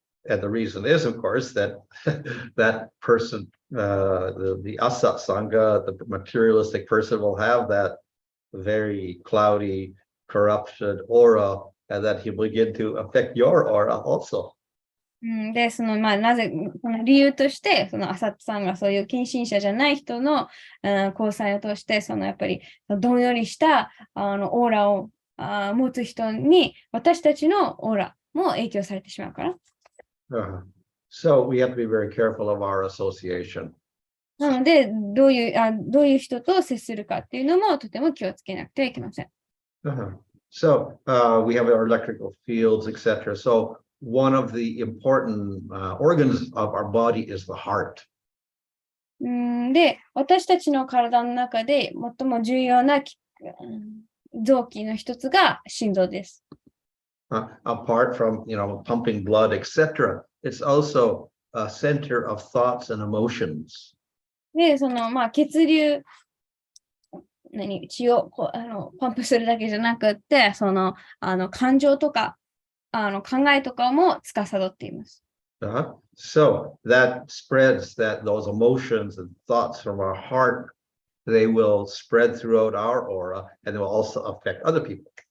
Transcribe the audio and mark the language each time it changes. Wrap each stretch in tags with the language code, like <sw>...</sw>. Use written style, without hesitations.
<en>And the reason is, of course, that that person, the asat sangha, the materialistic person will have that very cloudy, corrupted aura, and that he will begin to affect your aura also.</en> <ja>で、なぜ、この理由として、アサットさんがそういう献身者じゃない人の、交際を通して、やっぱり、どんよりした、オーラを持つ人に、私たちのオーラも影響されてしまうから。</ja> <en>So we have to be very careful of our association.</en> <ja>なので、どういう人と接するかっていうのも、とても気をつけなくてはいけません。</ja> <en>So we have our electrical fields, etc. So one of the important organs of our body is the heart.</en> <ja>で、私たちの体の中で最も重要な臓器の一つが心臓です。</ja> <en>Apart from, pumping blood, etc., it's also a center of thoughts and emotions.</en> <ja>で、血流、血をパンプするだけじゃなくって、感情とか、考えとかも司っています。</ja> <en>So that spreads those emotions and thoughts from our heart, they will spread throughout our aura and they will also affect other people.</en>